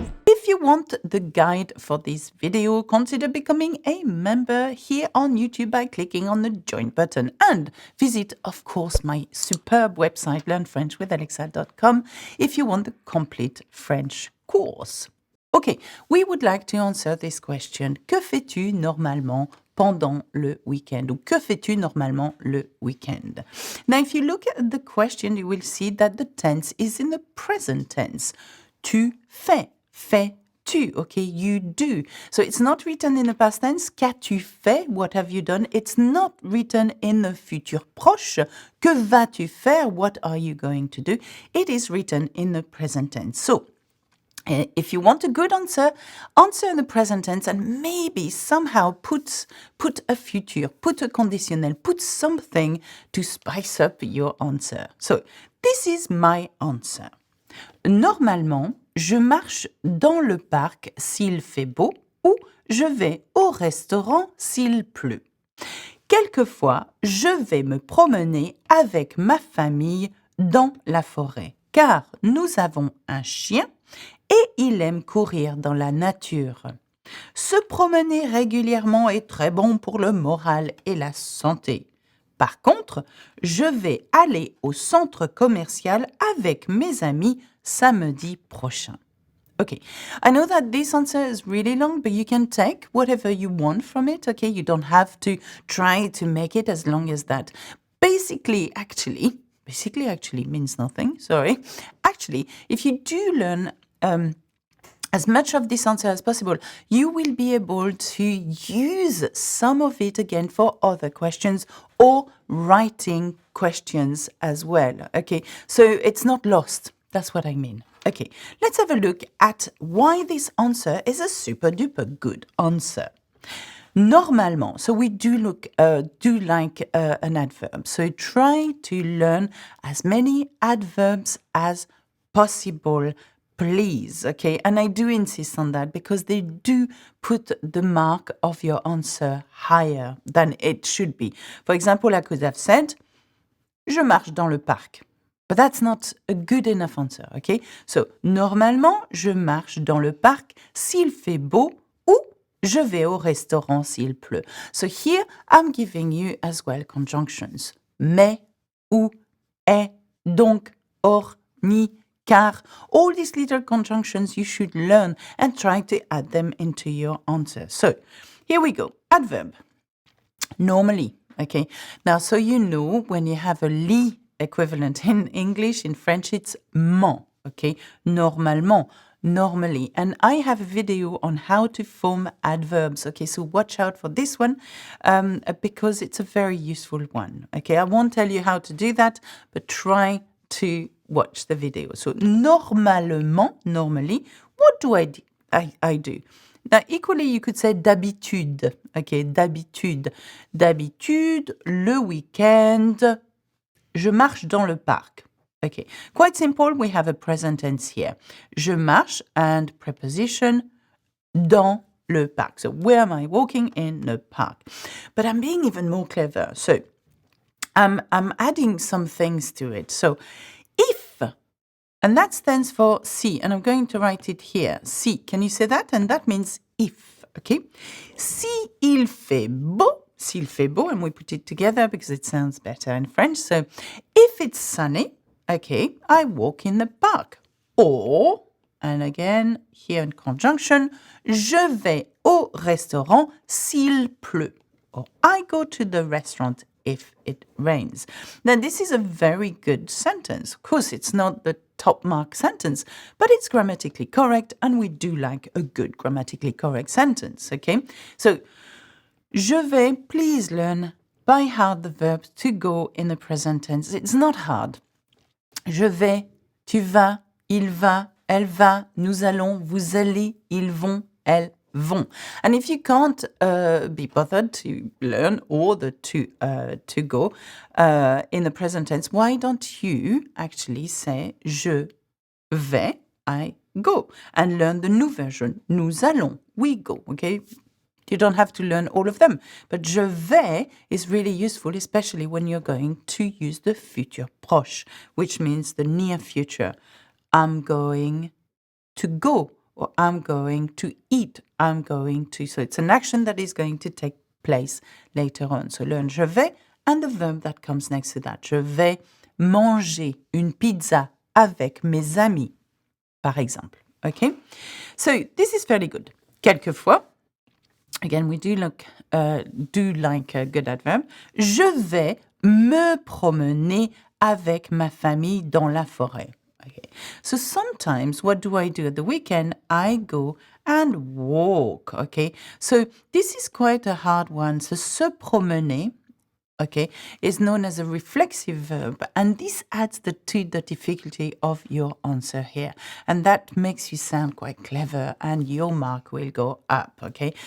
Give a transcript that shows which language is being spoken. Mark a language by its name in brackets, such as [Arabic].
[English] If you want the guide for this video, consider becoming a member here on YouTube by clicking on the join button and visit, of course, my superb website learnfrenchwithalexa.com if you want the complete French course. Okay, we would like to answer this question. [French] Que fais-tu normalement pendant le week-end? Ou que fais-tu normalement le week-end? [English] Now, if you look at the question, you will see that the tense is in the present tense. [French] Tu fais. Fais-tu, [English] okay, you do. So it's not written in the past tense. [French] Qu'as-tu fait? [English] What have you done? It's not written in the futur proche. [French] Que vas-tu faire? [English] What are you going to do? It is written in the present tense. So if you want a good answer, answer in the present tense and maybe somehow put a futur, put a conditionnel, put something to spice up your answer. So this is my answer. [French] Normalement, je marche dans le parc s'il fait beau ou je vais au restaurant s'il pleut. Quelquefois, je vais me promener avec ma famille dans la forêt car nous avons un chien et il aime courir dans la nature. Se promener régulièrement est très bon pour le moral et la santé. Par contre, je vais aller au centre commercial avec mes amis samedi prochain. [English] Okay, I know that this answer is really long, but you can take whatever you want from it, okay? You don't have to try to make it as long as that. Basically actually means nothing, sorry. Actually, if you do learn as much of this answer as possible, you will be able to use some of it again for other questions or writing questions as well, okay? So it's not lost, that's what I mean. Okay, let's have a look at why this answer is a super duper good answer. Normalement, so we do like an adverb. So try to learn as many adverbs as possible, please, okay? And I do insist on that because they do put the mark of your answer higher than it should be. For example, I could have said, [French] je marche dans le parc. [English] But that's not a good enough answer, okay? [French] So, normalement, je marche dans le parc s'il fait beau ou je vais au restaurant s'il pleut. [English] So here, I'm giving you as well conjunctions. [French] Mais, ou, est, donc, or, ni, car. [English] All these little conjunctions you should learn and try to add them into your answer. So, here we go. Adverb. Normally, okay? Now, so you know when you have a li equivalent in English, in French, it's ment, okay? Normalement, normally. And I have a video on how to form adverbs, okay? So watch out for this one because it's a very useful one, okay? I won't tell you how to do that, but try to watch the video. So normalement, normally, what do I do? Now, equally, you could say d'habitude, okay? [French] D'habitude. D'habitude, le week-end, je marche dans le parc. [English] Okay, quite simple. We have a present tense here. [French] Je marche [English] and preposition [French] dans le parc. [English] So where am I walking? In the park. But I'm being even more clever. So I'm adding some things to it. So if, and that stands for si, and I'm going to write it here. Si, can you say that? And that means if, okay? [French] Si il fait beau, s'il fait beau, [English] and we put it together because it sounds better in French. So if it's sunny, okay, I walk in the park. Or, and again, here in conjunction, [French] je vais au restaurant s'il pleut. [English] Or I go to the restaurant if it rains. Now, this is a very good sentence. Of course, it's not the top mark sentence, but it's grammatically correct, and we do like a good grammatically correct sentence, okay? So, [French] je vais, [English] please learn by heart the verb to go in the present tense. It's not hard. [French] Je vais, tu vas, il va, elle va, nous allons, vous allez, ils vont, elles, vont. [English] And if you can't be bothered to learn or the to go in the present tense, why don't you actually say [French] je vais, [English] I go, and learn the new version. [French] Nous allons, [English] we go, okay? You don't have to learn all of them, but [French] je vais [English] is really useful, especially when you're going to use the futur proche, which means the near future. I'm going to go, or I'm going to eat, I'm going to. So it's an action that is going to take place later on. So learn je vais and the verb that comes next to that. [French] Je vais manger une pizza avec mes amis, par exemple. [English] Okay? So this is fairly good. Quelquefois, again, we do like a good adverb. [French] Je vais me promener avec ma famille dans la forêt. [English] Okay. So sometimes what do I do at the weekend? I go and walk. Okay. So this is quite a hard one. So se promener, okay, is known as a reflexive verb, and this adds to the difficulty of your answer here, and that makes you sound quite clever, and your mark will go up, okay?